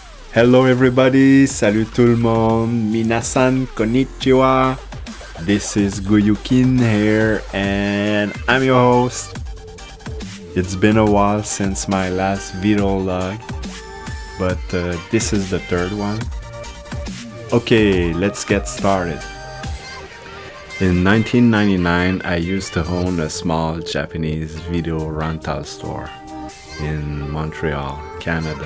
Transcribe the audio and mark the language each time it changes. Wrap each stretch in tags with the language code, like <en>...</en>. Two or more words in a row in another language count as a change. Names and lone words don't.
<en>Hello everybody,</en> <fr>salut tout le monde,</fr> <ja>みなさん こんにちは.</ja> <en>This is Guyukin here and I'm your host. It's been a while since my last video log, but this is the third one. Okay, let's get started. In 1999, I used to own a small Japanese video rental store in Montreal, Canada.</en>